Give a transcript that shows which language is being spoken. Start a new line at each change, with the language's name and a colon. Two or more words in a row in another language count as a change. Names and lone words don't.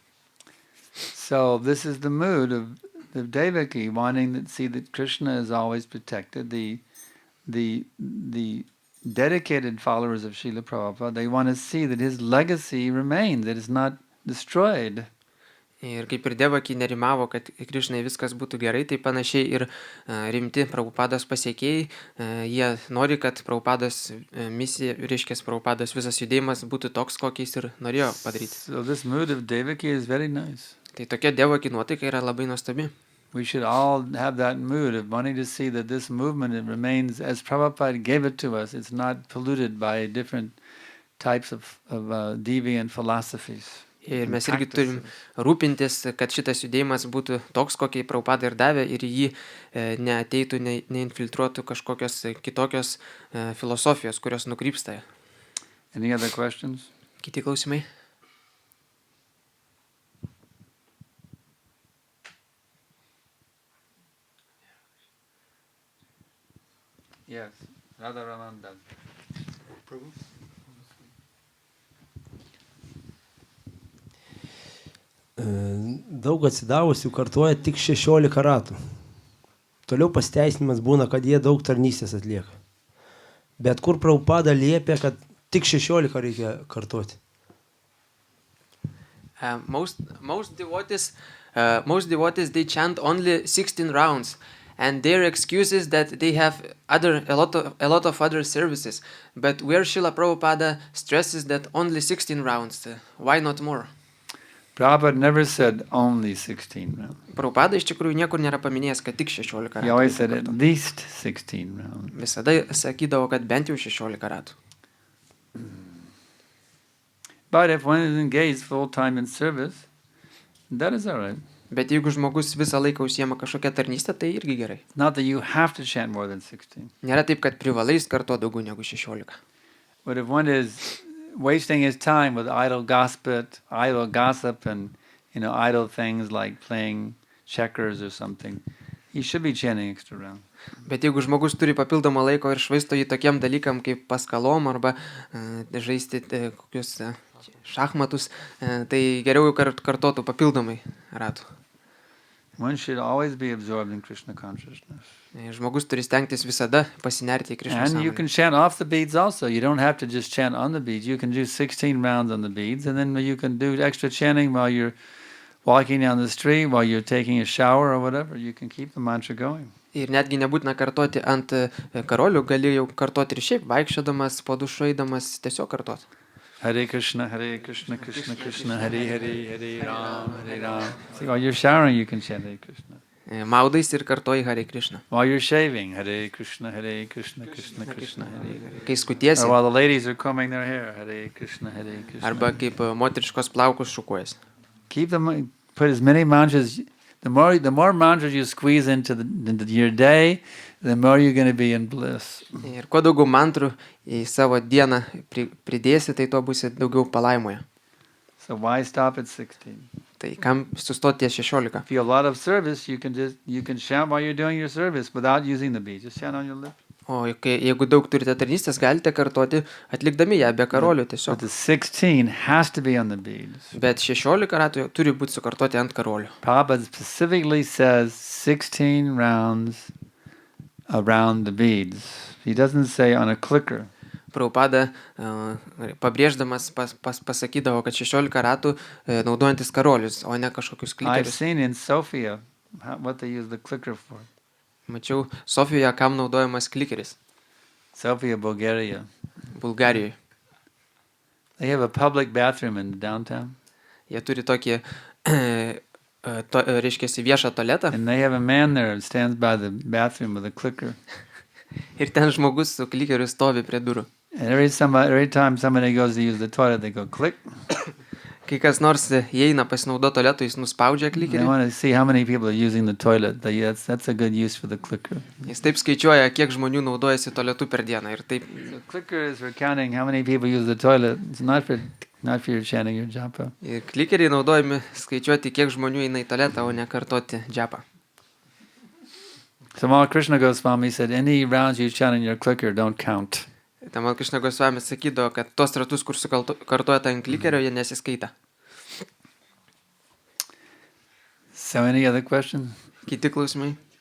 English: So this is the mood of Devaki, wanting to see that Krishna is always protected. The dedicated followers of Srila Prabhupada, they want to see that his legacy remains, that it's not destroyed.
Lithuanian: Ir kaip ir Devaki nerimavo, kad Krišnai viskas būtų gerai, tai panašiai ir rimti Prabhupados pasiekėjai, jie nori, kad Prabhupados misija, reiškia Prabhupados visas judėjimas būtų toks, kokiais ir norėjo padaryti.
English: So this mood of Devaki is very nice.
Lithuanian: Tai tokia Devaki nuotaika yra labai nuostabi.
English: We should all have that mood of wanting to see that this movement, it remains as Prabhupada gave it to us. It's not polluted by different types of deviant philosophies.
Lithuanian: Ir mes irgi turim rūpintis, kad šitas judėjimas būtų toks, kokį Prabhupada ir davė, ir jį neateitų, neinfiltruotų kažkokios kitokios filosofijos, kurios nukrypsta.
English: Any other questions?
Lithuanian: Kiti klausimai?
English: Yes, Radha Ramananda.
Lithuanian: Daug atsidavusių kartuoja tik 16 ratų. Toliau pasiteisinimas būna, kad jie daug tarnystės atlieka. Bet kur Prabhupada liepia, kad tik 16 reikia kartuoti?
English: Most devotees they chant only 16 rounds, and their excuse is that they have a lot of other services. But where Srila Prabhupada stresses that only 16 rounds, why not more? Prabhupada never said only 16 rounds.
Lithuanian: Prabhupada iš tikrųjų niekur nėra paminėjęs, kad tik 16 ratų.
English: He always said at least 16 rounds.
Lithuanian: Visada sakydavo, kad bent jau 16 ratų.
English: But if one is engaged full time in service, that is all right.
Lithuanian: Bet jeigu žmogus visą laiką užsiema kažkokią tarnystę, tai irgi gerai.
English: Not that you have to chant more than 16.
Lithuanian: Nėra taip, kad privalai kartuoti daugiau negu 16.
English: But if one is wasting his time with idle gossip and idle things like playing checkers or something, he should be chanting extra rounds.
Lithuanian: Bet jeigu žmogus turi papildomą laiko ir švaisto jį tokiem dalykam kaip paskalom arba žaisti kokius šachmatus, tai geriau jau kartotų papildomai ratų.
English: One should always be absorbed in Krishna consciousness.
Lithuanian: Žmogus turi stengtis visada pasinerti į Krishna
English: And you
Lithuanian: sąmonę.
English: can chant off the beads also. You don't have to just chant on the beads. You can do 16 rounds on the beads, and then you can do extra chanting while you're walking down the street, while you're taking a shower or whatever. You can keep the mantra going.
Lithuanian: Ir netgi nebūtina kartoti ant karolių, gali jau kartoti ir šiaip, vaikščiodamas, po dušu eidamas, tiesiog kartoti.
Sanskrit: Hare Krishna, Krishna Krishna, Hare Hare, Hare Ram, Hare Ram.
English: See, while you're showering, you can chant
Sanskrit: Hare Krishna.
Lithuanian: Maudais ir kartoji
Sanskrit: Hare Krishna.
English: While you're shaving,
Sanskrit: Hare Krishna, Krishna Krishna, Hare Hare.
Lithuanian: Kai skutiesi,
English: Or while the ladies are combing their hair,
Sanskrit: Hare Krishna, Krishna.
Lithuanian: arba kaip moteriškos plaukus šukuojas.
English: Keep them, put as many mantras. The more mantras you squeeze into your day, the more you're going to be in bliss.
Lithuanian: Ir kuo daugiau mantrų į savo dieną pridėsi, tai tuo būsi daugiau palaimoje.
English: So why stop at 16?
Lithuanian: Tai kam sustoti ties 16?
English: If you have a lot of service, you can chant while you're doing your service without using the beads. Just chant on your lips.
Lithuanian: O jeigu daug turite tarnystės, galite kartoti atlikdami ją be karolių
English: But
Lithuanian: tiesiog.
English: the 16 has to be on the beads.
Lithuanian: Bet 16 ratų turi būti sukartoti ant karolių.
English: Prabhupada specifically says 16 rounds around the beads. He doesn't say on a clicker.
Lithuanian: Prabhupada pabrėždamas pasakydavo, kad 16 ratų naudojantis karolius, o ne kažkokius
English: I've
Lithuanian: klikerius.
English: seen in Sofia what they use the clicker for.
Lithuanian: Mačiau Sofijoje, kam naudojamas klikeris.
English: Sofia, Bulgaria.
Lithuanian: Bulgarijoje.
English: They have a public bathroom in downtown.
Lithuanian: Jie turi tokį, reiškia, viešą tualetą.
English: And they have a man there who stands by the bathroom with a clicker.
Lithuanian: Ir ten žmogus su klikeriu stovi prie durų.
English: And every time somebody goes to use the toilet, they go click.
Lithuanian: Kai kas nors įeina pasinaudoti tualetu, jis nuspaudžia
English: They
Lithuanian: klikerį.
English: want to see how many people are using the toilet. That's a good use for the clicker.
Lithuanian: Jis taip skaičiuoja, kiek žmonių naudojasi tualetu per dieną. Ir taip,
English: The clicker is for counting how many people use the toilet. It's not for your chanting your japa.
Lithuanian: ir klikeriai naudojami skaičiuoti, kiek žmonių eina į tualetą, o ne kartoti džapą.
English: So Mala Krishna Goswami said, any rounds you chant in your clicker don't count.
Lithuanian: Tamal Krishna Gosvamis sakydavo, kad tos ratus, kur kartuoja ant klikerio, jie nesiskaita.
English: So any other questions?
Lithuanian: Kiti klausimai?